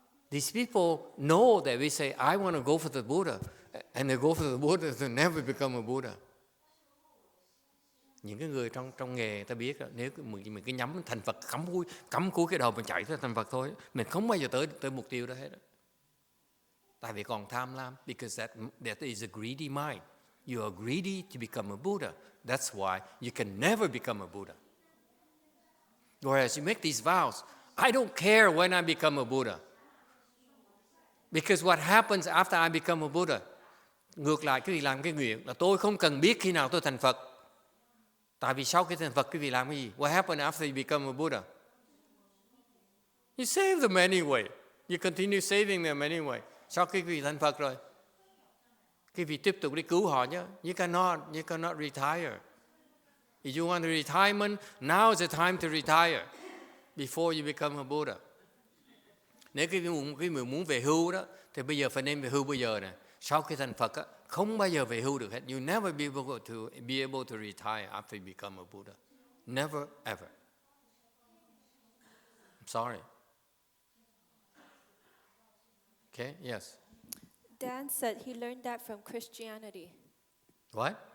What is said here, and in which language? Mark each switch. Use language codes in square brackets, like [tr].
[en] These people know that we say, I want to go for the Buddha, and they go for the Buddha, they never become a Buddha. [vi] Những cái người trong nghề ta biết đó, nếu mình cứ nhắm thành Phật, cắm cúi cái đầu mình chạy tới thành Phật thôi, mình không bao giờ tới mục tiêu đó hết. Tại vì còn tham lam, [en] because that is a greedy mind. You are greedy to become a Buddha. That's why you can never become a Buddha. Whereas you make these vows, I don't care when I become a Buddha. Because what happens after I become a Buddha? [vi] Ngược lại, quý vị làm cái nguyện là tôi không cần biết khi nào tôi thành Phật. Tại vì sau khi thành Phật, quý vị làm cái gì? [en] What happened after you become a Buddha? You save them anyway. You continue saving them anyway. [vi] Sau khi quý vị thành Phật rồi, quý vị tiếp tục đi cứu họ nhé. [en] You cannot retire. If you want a retirement, now is the time to retire before you become a Buddha. [vi] Nếu quý vị muốn về hưu đó, thì bây giờ phải nên về hưu bây giờ nè. Sau khi thành Phật á, không bao giờ về hưu được hết. [en] You never be able to retire after you become a Buddha. Never ever. I'm sorry. Okay, yes. Dan said he learned that from Christianity. What?